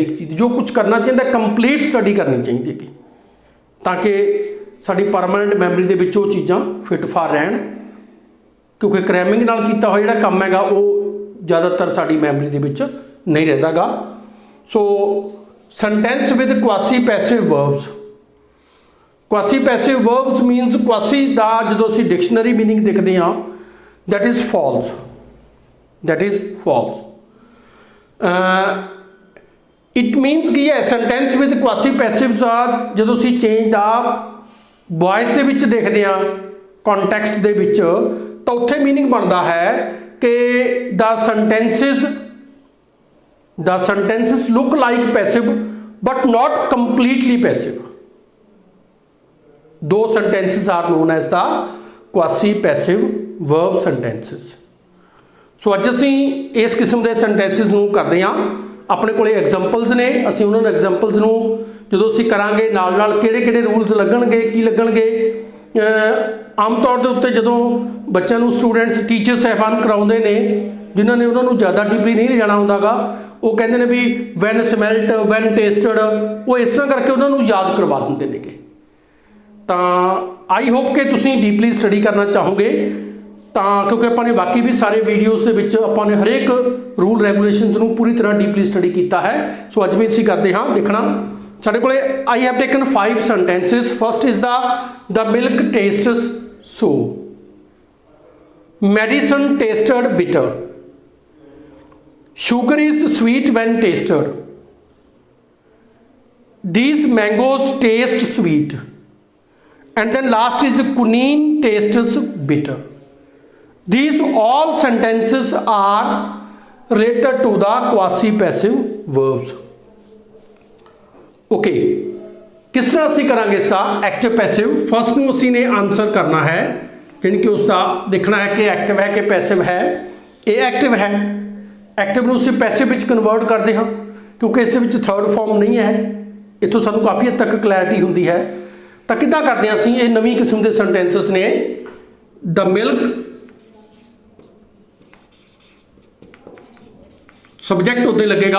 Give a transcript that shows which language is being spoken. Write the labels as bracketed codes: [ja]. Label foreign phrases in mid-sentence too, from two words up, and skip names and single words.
[pa] ਹਰੇਕ ਚੀਜ਼ ਜੋ ਕੁਝ ਕਰਨਾ ਚਾਹੀਦਾ ਕੰਪਲੀਟ ਸਟੱਡੀ ਕਰਨੀ ਚਾਹੀਦੀ ਹੈਗੀ ਤਾਂ ਕਿ ਸਾਡੀ [en] permanent memory [pa] ਦੇ ਵਿੱਚ ਉਹ ਚੀਜ਼ਾਂ ਫਿੱਟ ਫਾਰ ਰਹਿਣ, ਕਿਉਂਕਿ ਕ੍ਰੈਮਿੰਗ ਨਾਲ ਕੀਤਾ ਹੋਇਆ ਜਿਹੜਾ ਕੰਮ ਹੈਗਾ ਉਹ ਜ਼ਿਆਦਾਤਰ ਸਾਡੀ ਮੈਮਰੀ ਦੇ ਵਿੱਚ ਨਹੀਂ ਰਹਿੰਦਾ ਗਾ। [en] So sentence with quasi passive verbs. quasi passive verbs means quasi [pa] ਦਾ ਜਦੋਂ ਅਸੀਂ [en] dictionary meaning [pa] ਦੇਖਦੇ ਹਾਂ [en] that is false, that is false. It means [hi] कि ये [en] sentence with quasi passives are [pa] ਜਦੋਂ ਅਸੀਂ change ਦਾ voice ਦੇ ਵਿੱਚ ਦੇਖਦੇ ਹਾਂ context ਦੇ ਵਿੱਚ ਤਾਂ ਉੱਥੇ meaning ਬਣਦਾ ਹੈ ਕਿ [en] the sentences look like passive but not completely passive. Those sentences are known as the quasi passive verb sentences. [pa] ਸੋ ਅੱਜ ਅਸੀਂ ਇਸ ਕਿਸਮ ਦੇ ਸੈਂਟੈਂਸਿਸ ਨੂੰ ਕਰਦੇ ਹਾਂ। ਆਪਣੇ ਕੋਲੇ ਐਗਜ਼ਾਮਪਲਸ ਨੇ, ਅਸੀਂ ਉਹਨਾਂ ਨੂੰ ਐਗਜ਼ਾਮਪਲਸ ਨੂੰ ਜਦੋਂ ਅਸੀਂ ਕਰਾਂਗੇ ਨਾਲ ਕਿਹੜੇ ਰੂਲਸ ਲੱਗਣਗੇ, ਕੀ ਲੱਗਣਗੇ। ਆਮ ਤੌਰ ਦੇ ਉੱਤੇ ਜਦੋਂ ਬੱਚਿਆਂ ਨੂੰ ਸਟੂਡੈਂਟਸ ਟੀਚਰ ਸਾਹਿਬਾਨ ਕਰਾਉਂਦੇ ਨੇ ਜਿਨ੍ਹਾਂ ਨੇ ਉਹਨਾਂ ਨੂੰ ਜ਼ਿਆਦਾ ਡੀਪਲੀ ਨਹੀਂ ਲਿਜਾਣਾ ਹੁੰਦਾ ਗਾ, ਉਹ ਕਹਿੰਦੇ ਨੇ ਵੀ [en] when smelt, when tasted, [pa] ਉਹ ਇਸ ਤਰ੍ਹਾਂ ਕਰਕੇ ਉਹਨਾਂ ਨੂੰ ਯਾਦ ਕਰਵਾ ਦਿੰਦੇ ਨੇਗੇ। ਤਾਂ [en] I hope [pa] ਕਿ ਤੁਸੀਂ [en] deeply study [pa] ਕਰਨਾ ਚਾਹੋਗੇ ਤਾਂ ਕਿਉਂਕਿ ਆਪਾਂ ਨੇ ਬਾਕੀ ਵੀ ਸਾਰੇ ਵੀਡੀਓਜ਼ ਦੇ ਵਿੱਚ ਆਪਾਂ ਨੇ ਹਰੇਕ [en] rule regulations [pa] ਨੂੰ ਪੂਰੀ ਤਰ੍ਹਾਂ [en] deeply study [pa] ਕੀਤਾ ਹੈ। ਸੋ ਅੱਜ ਵੀ ਅਸੀਂ ਕਰਦੇ ਹਾਂ ਦੇਖਣਾ। ਸਾਡੇ ਕੋਲੇ [en] I have taken 5 sentences. First is the milk tastes so. Medicine tasted bitter. Sugar is sweet when tasted. These mangoes taste sweet. And then last is quinine tastes bitter. These all sentences are related to the quasi passive verbs. [hi] Okay, किस तरह से करांगे इसका [en] active passive. [hi] फर्स्ट [pa] ਨੂੰ ਅਸੀਂ ਨੇ [hi] आंसर करना है, यानी कि उसका देखना है कि एक्टिव है कि पैसिव है। [pa] ਇਹ एक्टिव है, एक्टिव ਨੂੰ ਅਸੀਂ पैसिव ਵਿੱਚ ਕਨਵਰਟ ਕਰਦੇ ਹਾਂ ਕਿਉਂਕਿ ਇਸ ਵਿੱਚ ਥਰਡ ਫਾਰਮ ਨਹੀਂ ਹੈ। ਇੱਥੋਂ ਸਾਨੂੰ ਕਾਫੀ ਹੱਦ ਤੱਕ ਕਲੈਰਿਟੀ ਹੁੰਦੀ ਹੈ। ਤਾਂ ਕਿੱਦਾਂ ਕਰਦੇ ਹਾਂ ਅਸੀਂ, ਇਹ ਨਵੀਂ ਕਿਸਮ ਦੇ ਸੈਂਟੈਂਸਸ ਨੇ। [en] the milk [pa] ਸਬਜੈਕਟ ਉੱਤੇ ਲੱਗੇਗਾ।